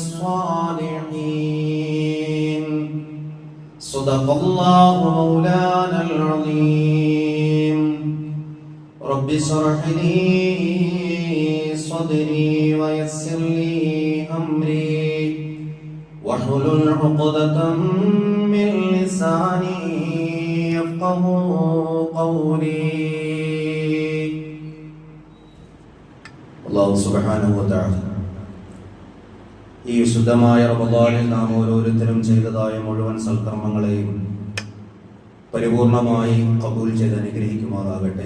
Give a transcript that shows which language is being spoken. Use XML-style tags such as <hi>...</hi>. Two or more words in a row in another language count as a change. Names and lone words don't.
<ar>الصالحين صدق الله مولانا العظيم رب اشرح لي صدري ويسر لي أمري واحلل عقدة من لساني يفقهوا قولي الله سبحانه وتعالى</ar> <ml>ഈ വിശുദ്ധമായ റമദാനിൽ നാം ഓരോരുത്തരും ചെയ്തതായ മുഴുവൻ സൽക്കർമ്മങ്ങളെയും പരിപൂർണമായി ഖബൂൽ ചെയ്ത് അനുഗ്രഹിക്കുമാറാകട്ടെ.</ml>